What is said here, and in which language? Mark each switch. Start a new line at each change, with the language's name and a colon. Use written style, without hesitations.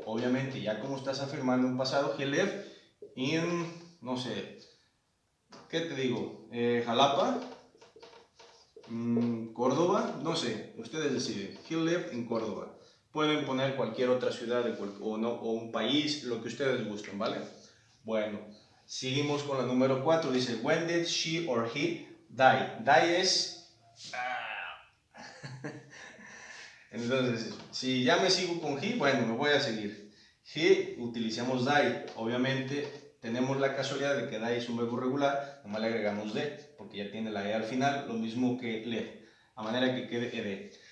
Spanish: Obviamente, ya como estás afirmando un pasado,
English: he lived in,
Spanish: no sé, ¿qué te digo? Jalapa, Córdoba, no sé, ustedes deciden.
English: He lived in Córdoba.
Spanish: Pueden poner cualquier otra ciudad o un país, lo que ustedes gusten, ¿vale? Bueno, seguimos con la número 4. Dice,
English: when did she or he die?
Spanish: Die es... Entonces, si ya me sigo con he, bueno, me voy a seguir. He, utilicemos die. Obviamente, tenemos la casualidad de que die es un verbo regular, nomás le agregamos de, porque ya tiene la e al final, lo mismo que le, a manera que quede ed.